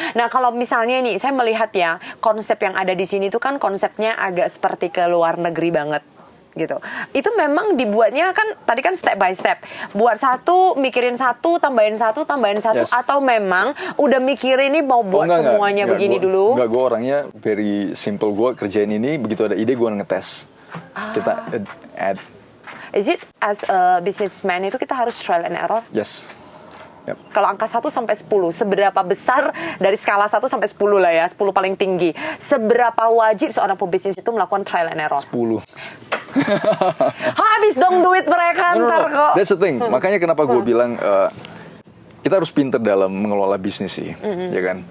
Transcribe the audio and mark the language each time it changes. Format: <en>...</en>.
<id>Nah kalau misalnya nih saya melihat ya konsep yang ada di sini tuh kan konsepnya agak seperti ke luar negeri banget. Gitu. Itu memang dibuatnya kan tadi kan</id> <en>step by step.</en> <id>Buat satu, mikirin satu, tambahin satu, atau memang udah mikirin ini mau buat semuanya begini dulu? Enggak, gue orangnya</id> <en>very simple.</en> <id>Gue kerjain ini, begitu ada ide gue ngetes. Kita add.</id> <en>Is it as a businessman</en> <id>itu kita harus</id> <en>trial and error? Yes.</en> <id>Kalau angka 1 sampai 10, seberapa besar dari skala 1 sampai 10 lah ya, 10 paling tinggi. Seberapa wajib seorang pebisnis itu melakukan trial and error? 10. Habis dong duit mereka ntar kok.</id> <en>That's the thing.</en> <id>Makanya kenapa gue bilang kita harus pinter dalam mengelola bisnis sih, ya kan?</id>